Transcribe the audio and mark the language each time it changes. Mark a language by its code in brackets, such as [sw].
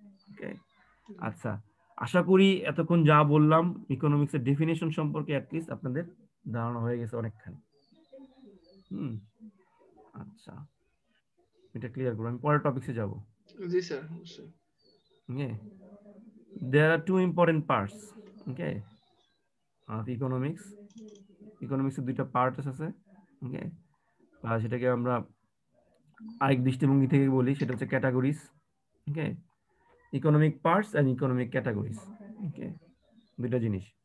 [bn] ওকে, আচ্ছা, আশা করি এতক্ষণ যা বললাম ইকোনমিক্স এর ডেফিনেশন সম্পর্কে অ্যাটলিস্ট আপনাদের ধারণা হয়ে গেছে অনেকখানি। আচ্ছা, এটা ক্লিয়ার করব, আমি পরের টপিকসে যাব। জি স্যার, অবশ্যই। [en] Okay, there are two important parts, okay, of economics. [bn] Economics এর দুইটা পার্ট আছে। ওকে, আর সেটাকে আমরা আরেক দৃষ্টিভঙ্গি থেকে বলি, সেটা হচ্ছে categories. Okay, economic parts and economic categories. ওকে, দুইটা জিনিস।